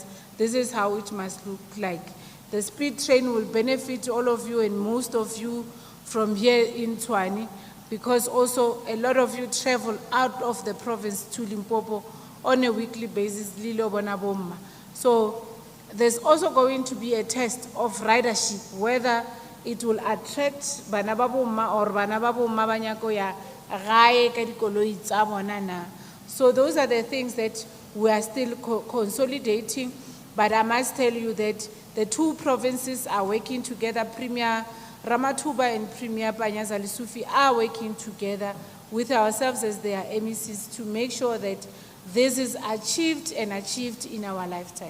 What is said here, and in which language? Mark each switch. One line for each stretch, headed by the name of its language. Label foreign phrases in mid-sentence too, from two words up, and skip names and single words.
English: This is how it must look like. The speed train will benefit all of you and most of you from here in Tshwane, because also a lot of you travel out of the province to Limpopo on a weekly basis. So there's also going to be a test of ridership, whether it will attract
Northern Sotho: bana ba bomma or bana ba bomma ba nyako ya gae ka dikoloi tsa bona na.
English: So those are the things that we are still consolidating, but I must tell you that the two provinces are working together. Premier Ramathuba and Premier Panyaza Lesufi are working together with ourselves as their MECs to make sure that this is achieved and achieved in our lifetime.